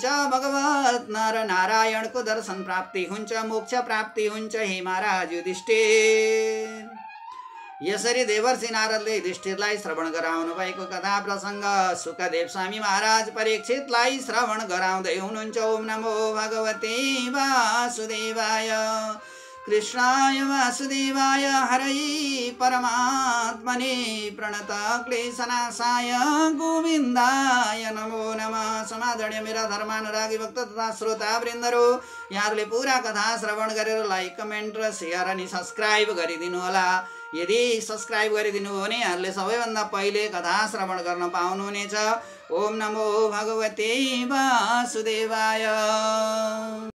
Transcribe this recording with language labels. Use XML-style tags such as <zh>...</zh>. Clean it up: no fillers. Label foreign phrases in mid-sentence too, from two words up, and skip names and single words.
<ne>भगवत नर नारायणको दर्शन प्राप्ति हुन्छ, मोक्ष प्राप्ति हुन्छ। हे महाराज युधिष्ठिर, यसरी देवर्षि नारदले युधिष्ठिरलाई श्रवण गराउनु भएको कथा प्रसङ्ग सुखदेव स्वामी महाराज परीक्षितलाई श्रवण गराउँदै हुनुहुन्छ।</ne> <sa>ओम नमो भगवते वासुदेवाय कृष्णाय वासुदेवाय हरै परमात्मने प्रणत क्लेशनाशाय गोविन्दाय नमो नमः।</sa> <ne>समादरणीय मेरा धर्मानुरागी भक्त तथा श्रोता वृन्दहरू, यहाँहरूले पुरा कथा श्रवण गरेर</ne> <en>like comment</en> <ne>र सेयर अनि सब्सक्राइब गरिदिनु होला। यदि सब्सक्राइब गरिदिनु हो भने यहाँहरूले सबैभन्दा पहिले कथा श्रवण गर्न पाउनुहुनेछ।</ne> <sa>ओम नमो भगवते वासुदेवाय।</sa>